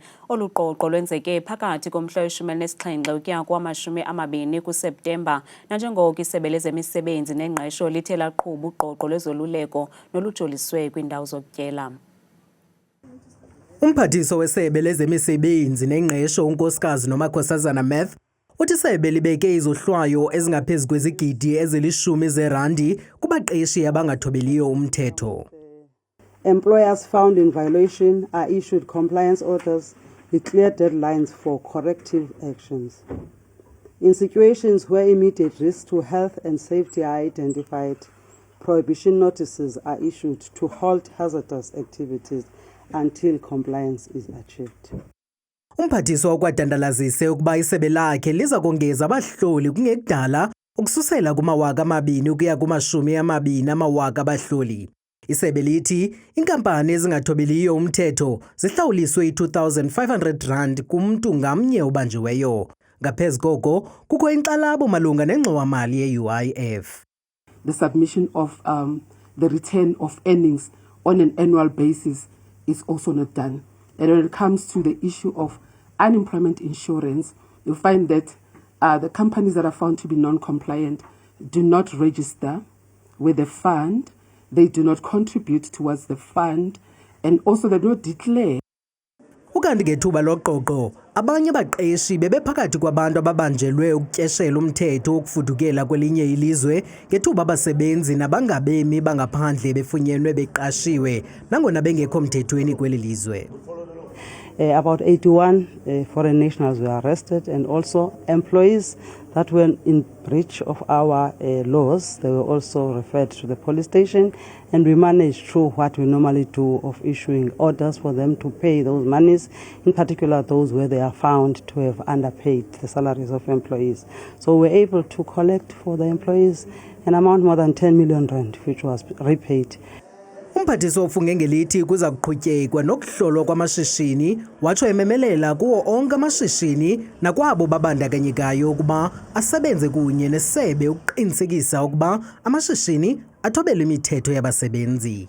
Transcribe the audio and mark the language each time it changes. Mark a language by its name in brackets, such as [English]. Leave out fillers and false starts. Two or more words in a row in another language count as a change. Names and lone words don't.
[Xhosa] Olu qoqo lwenzeke phakathi komhla we-17 ukuya kowama-20 kuSeptemba, nanjengoko isebe lezemisebenzi nengqesho lithe laqhuba uqoqo lwezoluleko nolujoliswe kwiindawo zokutyela. Umphathiso wesebe lezemisebenzi nengqesho unkosikazi Nomakhosazana Math uthi isebe libeke izohlwayo ezingaphezulu kwezigidi ezili-10 zeerandi kubaqeshi abangathobeliyo umthetho. [English] Employers found in violation are issued compliance orders with clear deadlines for corrective actions. In situations where immediate risks to health and safety are identified, prohibition notices are issued to halt hazardous activities until compliance is achieved. [Xhosa] Umphathiswa ukwadandalazise ukuba isebe lakhe liza kongeza abahloli kungekudala ukususela kuma-2,000 ukuya kuma-20,000 abahloli. Isebe lithi inkampani ezingathobeliyo umthetho zihlawuliswe i-R2,500 kumntu ngamnye obanjiweyo. Ngaphezu koko kukho inkxalabo malunga nengxowa-mali ye-UIF. [English] The submission of the return of earnings on an annual basis is also not done. And when it comes to the issue of unemployment insurance, you find that the companies that are found to be non-compliant do not register with the fund, they do not contribute towards the fund, and also they don't declare. [Xhosa] Ukanti ngethuba loqoqo abanye abaqeshi bebephakathi kwabantu ababanjelwe ukutyeshela umthetho ukufudukela kwelinye ilizwe ngethuba abasebenzi nabangabemi bangaphandle befunyenwe beqashiwe nangona bengekho mthethweni kweli lizwe. [English] About 81 foreign nationals were arrested, and also employees that were in breach of our laws. They were also referred to the police station, and we managed through what we normally do of issuing orders for them to pay those monies, in particular those where they are found to have underpaid the salaries of employees. So we're able to collect for the employees an amount more than 10 million rand, which was repaid. [Xhosa] Umphathiswa ufunge ngelithi kuza kuqhutyekwa nokuhlolwa kwamashishini watsho ememelela kuwo onke amashishini nakwabo babandakanyekayo ukuba asebenze kunye nesebe ukuqinisekisa ukuba amashishini athobela imithetho yabasebenzi.